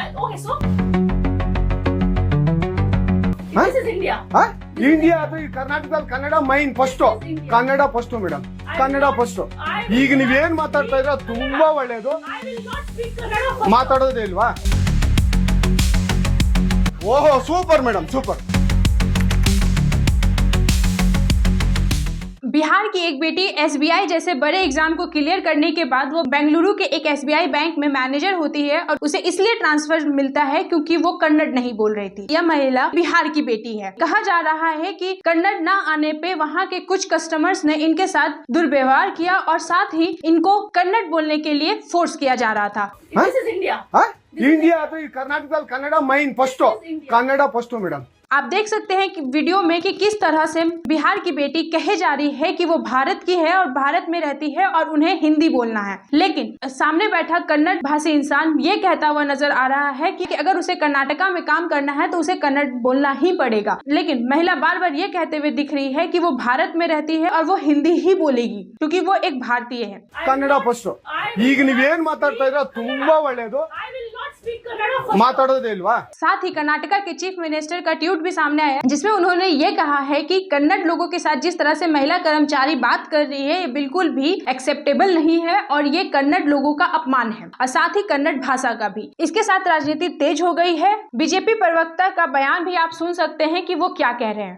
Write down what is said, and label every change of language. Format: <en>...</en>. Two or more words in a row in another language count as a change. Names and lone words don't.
<kn>ಇಂಡಿಯಾ ಅದು ಈ ಕರ್ನಾಟಕದಲ್ಲಿ ಕನ್ನಡ</kn> <en>main first,</en> <kn>ಕನ್ನಡ</kn> <en>first madam,</en> <kn>ಕನ್ನಡ ಫಸ್ಟ್. ಈಗ ನೀವೇನ್ ಮಾತಾಡ್ತಾ ಇದ್ರ ತುಂಬಾ ಒಳ್ಳೇದು. ಮಾತಾಡೋದೇ ಇಲ್ವಾ? ಓಹೋ</kn> <en>super madam,</en> <kn>ಸೂಪರ್.</kn> <hi>बिहार की एक बेटी एसबीआई जैसे बड़े एग्जाम को क्लियर करने के बाद वो बेंगलुरु के एक एसबीआई बैंक में मैनेजर होती है और उसे इसलिए ट्रांसफर मिलता है क्योंकि वो कन्नड़ नहीं बोल रही थी। यह महिला बिहार की बेटी है। कहा जा रहा है कि कन्नड़ न आने पे वहाँ के कुछ कस्टमर्स ने इनके साथ दुर्व्यवहार किया और साथ ही इनको कन्नड़ बोलने के लिए फोर्स किया जा रहा था।</hi> <kn>इंडिया ಅದು ಈ ಕರ್ನಾಟಕದಲ್ಲಿ ಕನ್ನಡ</kn> <en>main first,</en> <kn>ಕನ್ನಡ</kn> <en>first madam.</en> <hi>आप देख सकते हैं कि वीडियो में कि किस तरह से बिहार की बेटी कहे जा रही है कि वो भारत की है और भारत में रहती है और उन्हें हिंदी बोलना है, लेकिन सामने बैठा कन्नड़ भाषी इंसान ये कहता हुआ नजर आ रहा है कि अगर उसे कर्नाटका में काम करना है तो उसे कन्नड़ बोलना ही पड़ेगा। लेकिन महिला बार बार ये कहते हुए दिख रही है कि वो भारत में रहती है और वो हिंदी ही बोलेगी क्योंकि वो एक भारतीय है।</hi> <kn>ಕನ್ನಡ ಫಸ್ಟ್. ಈಗ ನೀವೇನ್ ಮಾತಾಡ್ತಾ ಇದ್ರ ತುಂಬಾ ಒಳ್ಳೇದು. ಮಾತಾಡೋದೇ ಇಲ್ವಾ?</kn> <hi>साथ ही कर्नाटका के</hi> <en>chief minister</en> <hi>का ट्वीट भी सामने आया जिसमें उन्होंने ये कहा है कि कन्नड़ लोगों के साथ जिस तरह से महिला कर्मचारी बात कर रही है ये बिल्कुल भी एक्सेप्टेबल नहीं है और ये कन्नड़ लोगों का अपमान है और साथ ही कन्नड़ भाषा का भी। इसके साथ राजनीति तेज हो गई है। बीजेपी प्रवक्ता का बयान भी आप सुन सकते हैं कि वो क्या कह रहे हैं।</hi>